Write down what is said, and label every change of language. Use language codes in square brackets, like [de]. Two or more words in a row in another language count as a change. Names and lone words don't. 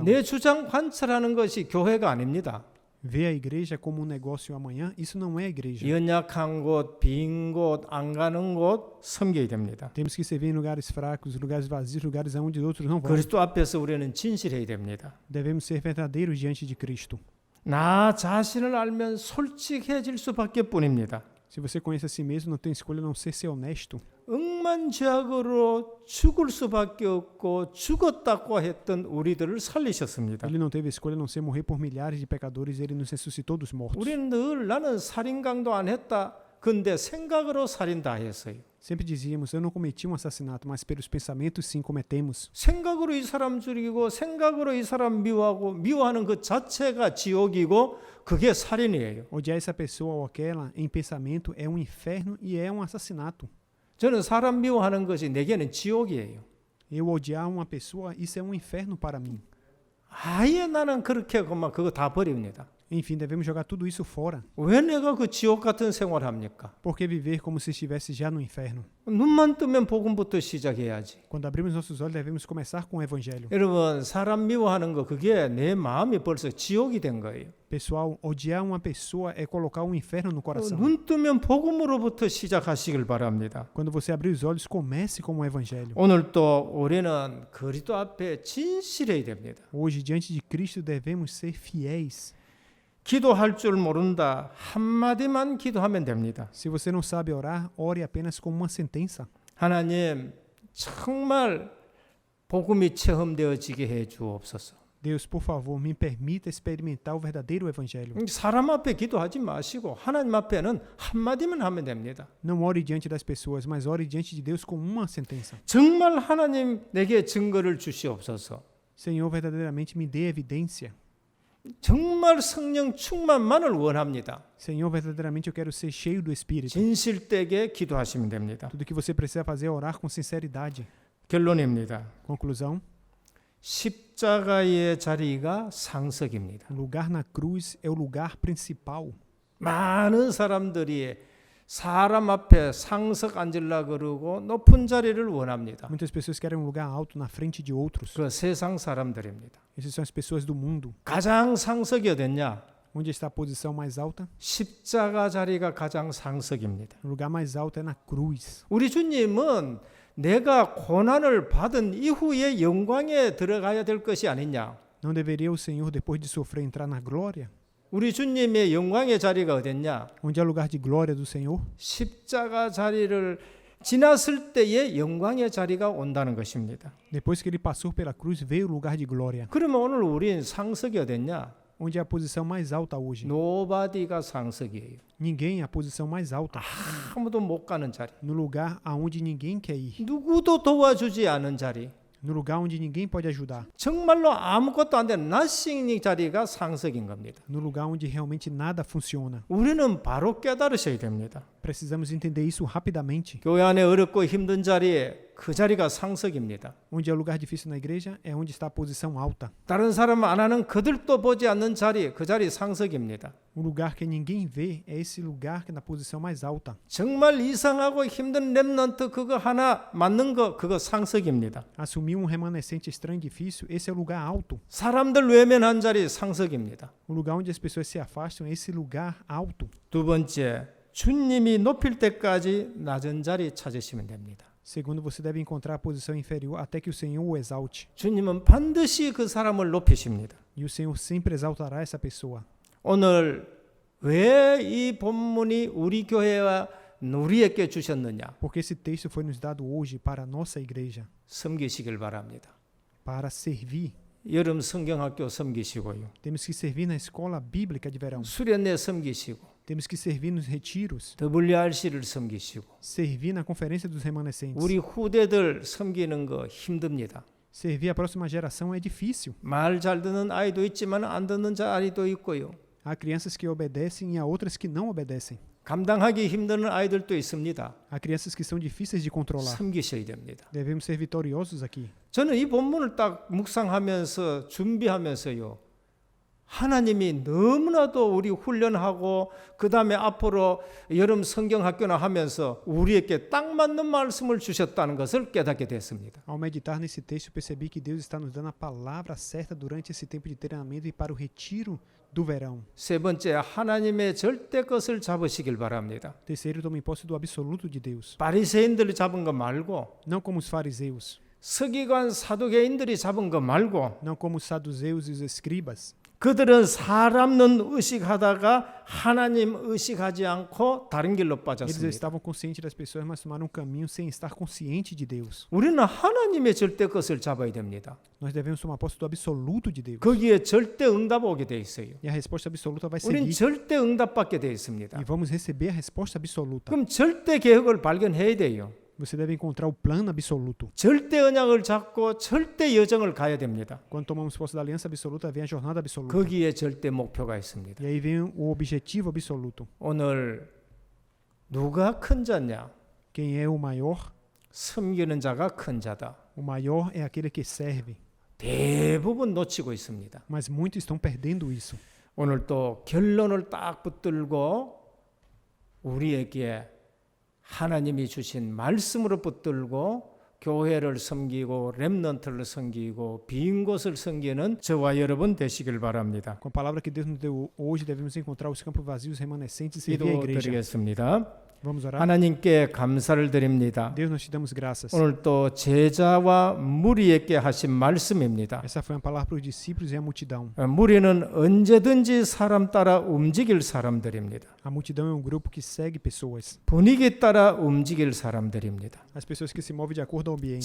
[ko] 내 주장 관철하는 것이 교회가 아닙니다. [pt] Ver a igreja como um negócio amanhã, isso não é a igreja. [ko] 연약한 곳, 빈 곳, 안 가는 곳 섬겨야 됩니다. [pt] Temos que servir em lugares fracos, lugares vazios, lugares onde outros não vão. [ko] 그리스도 앞에서 우리는 진실해야 됩니다. [pt] Devemos ser verdadeiros diante de Cristo. [ko] 나 자신을 알면 솔직해질 수밖에 뿐입니다. [pt] Se você conhece a si mesmo, não tem escolha a não ser honesto. [ko] 억만죄악으로 죽을 수밖에 없고 죽었다고 했던 우리들을 살리셨습니다. [pt] Ele não teve escolha a não ser morrer por milhares de pecadores e ele nos ressuscitou dos mortos. [ko] 우리는 늘 나는 살인강도 안 했다. 근데 생각으로 살인 다 했어요. [pt] Sempre dizíamos, eu não cometi um assassinato, mas pelos pensamentos sim cometemos. [ko] 생각으로 이 사람 죽이고 생각으로 이 사람 미워하고 미워하는 그 자체가 지옥이고 그게 살인이에요. [pt] Odiar essa pessoa ou aquela em pensamento é um inferno e é um assassinato. [ko] 저는 사람 미워하는 것이 내게는 지옥이에요. [pt] Eu odiar uma pessoa, isso é um inferno para mim. [ko] 아예 나는 그렇게 그거 다 버립니다. [pt] Enfim, devemos jogar tudo isso fora. [ko] 왜 내가 그 지옥 같은 생활을 합니까? [pt] Por que viver como se estivesse já no inferno? [ko] 눈만 뜨면 복음부터 시작해야지. [pt] Quando abrimos nossos olhos, devemos começar com o evangelho. [ko] 여러분, 사람 미워하는 거 그게 내 마음이 벌써 지옥이 된 거예요. [pt] Pessoal, odiar uma pessoa é colocar um inferno no coração. [ko] 눈 뜨면 복음으로부터 시작하시길 바랍니다. [pt] Quando você abrir os olhos, comece com o evangelho. [ko] 오늘 또 우리는 그리스도 앞에 진실해야 됩니다. [pt] Hoje, diante de Cristo, devemos ser fiéis. [ko] 기도할 줄 모른다. 한마디만 기도하면 됩니다. [pt] Se você não sabe orar, ore apenas com uma sentença. [ko] 하나님, 정말 복음이 체험되어지게 해 주옵소서. [pt] Deus, por favor, me permita experimentar o verdadeiro evangelho. [ko] 사람 앞에 기도하지 마시고 하나님 앞에는 한마디만 하면 됩니다. [pt] Não ore diante das pessoas, mas ore diante de Deus com uma sentença. [ko] 정말 하나님 내게 증거를 주시옵소서. [pt] Senhor, verdadeiramente me dê evidência. [ko] 정말 성령 충만만을 원합니다. [pt] Senhor, verdadeiramente eu quero ser cheio do Espírito. [ko] 진실되게 기도하시면 됩니다. [pt] Tudo que você precisa fazer é orar com sinceridade. [ko] 결론입니다. [pt] Conclusão, [ko] 십자가의 자리가 상석입니다. [pt] o lugar na cruz é o lugar principal. [ko] 많은 사람들이 사람 앞에 상석 앉으려 그러고 높은 자리를 원합니다. [pt] Muitas pessoas querem um lugar alto na frente de outros. [ko] 그 세상 사람들입니다. [pt] Essas são as pessoas do mundo. [ko] 가장 상석이 어딨냐? [pt] Onde está a posição mais alta? [ko] 십자가 자리가 가장 상석입니다. [pt] O lugar mais alto é na cruz. [ko] 우리 주님은 내가 고난을 받은 이후에 영광에 들어가야 될 것이 아니냐? [pt] Não deveria o Senhor, depois de sofrer, entrar na glória? [ko] 우리 주님의 영광의 자리가 어딨냐? [pt] Onde é o lugar de glória do Senhor? [ko] 십자가 자리를 지났을 때의 영광의 자리가 온다는 것입니다. [pt] Depois que ele passou pela cruz, veio o lugar de glória. [ko] 그러면 오늘 우린 상석이 어딨냐? [pt] Onde é a posição mais alta hoje? [ko] 노바디가 상석이에요. [pt] Ninguém é a posição mais alta. [ko] 아무도 못 가는 자리. [pt] No lugar aonde ninguém quer ir. [ko] 누구도 도와주지 않은 자리. [pt] No lugar onde ninguém pode ajudar. [ko] 정말로 아무것도 안 되는 nothing 자리가 상석인 겁니다. [pt] No lugar onde realmente nada funciona. [ko] 우리는 바로 깨달으셔야 됩니다. [pt] Precisamos entender isso rapidamente. [ko] 교회 안에 어렵고 힘든 자리에 그 자리가 상석입니다. [pt] Onde é o lugar difícil na igreja é onde está a posição alta. [ko] 다른 사람 안 하는 그들도 보지 않는 자리, 그 자리 상석입니다. [pt] O lugar que ninguém vê é esse lugar que é na posição mais alta. [ko] 정말 이상하고 힘든 렘넌트 그거 하나 맞는 거 그거 상석입니다. [pt] Assumir um remanescente estranho e difícil, esse é o lugar alto. [ko] 사람들 외면한 자리 상석입니다. [pt] O lugar onde as pessoas se afastam é esse lugar alto. [ko] 두 번째, 주님이 높일 때까지 낮은 자리 찾으시면 됩니다. [pt] Segundo, você deve encontrar a posição inferior até que o Senhor o exalte. [ko] 주님은 반드시 그 사람을 높이십니다. [pt] E o Senhor sempre exaltará essa pessoa. [ko] 오늘 왜 이 본문이 우리 교회와 우리에게 주셨느냐? [pt] Porque esse texto foi nos dado hoje para a nossa igreja, [ko] 섬기시길 바랍니다. [pt] para servir. [ko] 여름 성경학교 섬기시고요. [pt] Temos que servir na escola bíblica de verão. [ko] 수련회 섬기시고 [pt] Temos que servir nos retiros. [ko] WRC를 섬기시고 [pt] Servir na conferência dos remanescentes. [ko] 우리 후대들 섬기는 거 힘듭니다. [pt] Servir a próxima geração é difícil. [ko] 말 잘 듣는 아이도 있지만 안 듣는 아이도 있고요. [pt] Há crianças que obedecem e há outras que não obedecem. [ko] 감당하기 힘든 아이들도 있습니다. [pt] Há crianças que são difíceis de controlar. [ko] 섬기셔야 됩니다. [pt] Devemos ser vitoriosos aqui. [ko] 저는 이 본문을 딱 묵상하면서 준비하면서요. 하나님이 너무나도 우리 훈련하고 그 다음에 앞으로 여름 성경학교나 하면서 우리에게 딱 맞는 말씀을 주셨다는 것을 깨닫게 됐습니다. [pt] Ao meditar nesse texto, percebi que Deus está nos dando a palavra certa durante esse tempo de treinamento e para o retiro do verão. [ko] 세 번째, 하나님의 절대 것을 잡으시길 바랍니다. [pt] Terceiro, tome posse do absoluto de Deus. [ko] 바리새인들이 잡은 거 말고 [pt] Não como os fariseus, [ko] 서기관 사두개인들이 잡은 거 말고 [pt] não como os saduceus e os escribas. [ko] 그들은 사람은 의식하다가 하나님 의식하지 않고 다른 길로 [pt] Eles [ko] 빠졌습니다. [pt] estavam conscientes das pessoas, mas tomaram um caminho sem estar consciente de Deus. [ko] 우리는 하나님의 절대 것을 잡아야 됩니다. [pt] Nós devemos tomar posse do absoluto de Deus. [ko] 거기에 절대 응답 오게 돼 있어요. [pt] E a resposta absoluta vai [ko] 우린 [pt] seguir. [ko] 절대 응답 받게 돼 있습니다. [pt] E vamos receber a resposta absoluta. [ko] 그럼 절대 계획을 발견해야 돼요. [pt] Você deve encontrar o plano absoluto. [ko] 절대 언약을 잡고 절대 여정을 가야 됩니다. [pt] Quando tomamos posse da aliança absoluta, vem a jornada absoluta. [ko] 거기에 절대 목표가 있습니다. [pt] E aí vem o objetivo absoluto. [ko] 오늘 누가 큰 자냐? [pt] Quem é o maior? [ko] 섬기는 자가 큰 자다. [pt] O maior é aquele que serve. [ko] 대부분 놓치고 있습니다. [pt] Mas muitos estão perdendo isso. [ko] 오늘 또 결론을 딱 붙들고 우리에게 하나님이 주신 말씀으로 붙들고 교회를 섬기고 렘넌트를 섬기고 빈 곳을 섬기는 저와 여러분 되시길 바랍니다. [pt] Com a palavra que Deus nos deu hoje, devemos encontrar os campos vazios, remanescentes e servir a igreja. [ko] 기도드리겠습니다. [pt] Vamos orar? [ko] 하나님께 감사를 드립니다. [pt] Deus, nós te damos graças. [ko] 오늘 또 제자와 무리에게 하신 말씀입니다. [pt] Essa foi uma palavra para os discípulos e a multidão. [ko] 무리는 언제든지 사람 따라 움직일 사람들입니다. [pt] A multidão é um grupo que segue pessoas. [ko] 분위기 따라 움직일 사람들입니다. [pt] As pessoas que se movem de acordo ao ambiente.